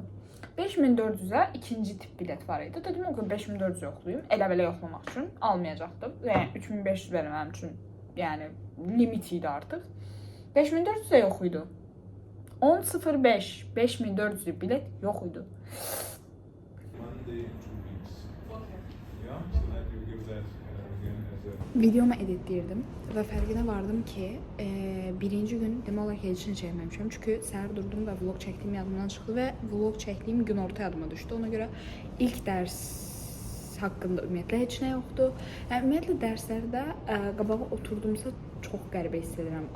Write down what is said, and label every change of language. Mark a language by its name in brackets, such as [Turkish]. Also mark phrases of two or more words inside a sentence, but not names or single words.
[Azerbaijani] 5400'e ikinci tip bilet var idi. Dedim ki 5400 yoxlayayım. Elə-belə yoxlamaq üçün almayacaqdım. Yəni 3500 verməm üçün, yəni limit idi artıq. 5400 də yox idi. 10.05 5400 bilet yox idi. [English] Monday, 2 weeks. Yeah, so that you give that again as a [Azerbaijani] Videomu editləyirdim və fərqinə vardım ki, birinci gün demək olar ki, heç nə çəkməmişəm. Çünki səhər durdum və vlog çəkdiyim yadımdan çıxdı və vlog çəkdiyim gün orta yadıma düşdü. Ona görə ilk dərs haqqında ümumiyyətlə heç nə yoxdur. Yəni ümumiyyətlə dərslərdə qabağa oturdumsa çox qəribə hiss edirəm.